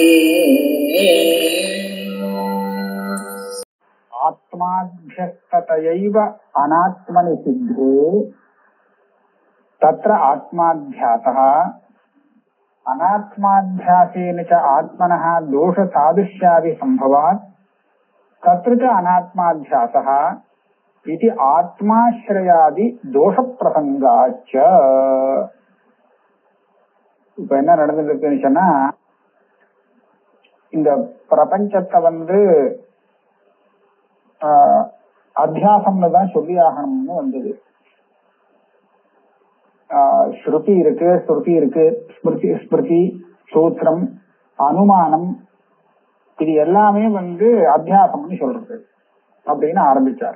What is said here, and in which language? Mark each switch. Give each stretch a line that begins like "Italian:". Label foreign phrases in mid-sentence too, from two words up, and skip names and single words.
Sanskrit: आत्माध्यस्ततयैव अनात्मनि सिद्धे तत्र आत्माध्यासः अनात्माध्यासेन च आत्मनः दोषसादृश्यादि संभवात् तत्र च अनात्माध्यासः इति आत्माश्रयादि दोषप्रसंगाच्च.
Tamil: இப்ப என்ன நடந்துருக்குன்னு சொன்னா, இந்த பிரபஞ்சத்தை அத்தியாசம்னு தான் சொல்லி ஆகணும்னு வந்தது. ஸ்ருதி இருக்கு, ஸ்ருதி இருக்கு, ஸ்மிருதி, சூத்திரம், அனுமானம், இது எல்லாமே அத்தியாசம்னு சொல்றது அப்படின்னு ஆரம்பிச்சார்.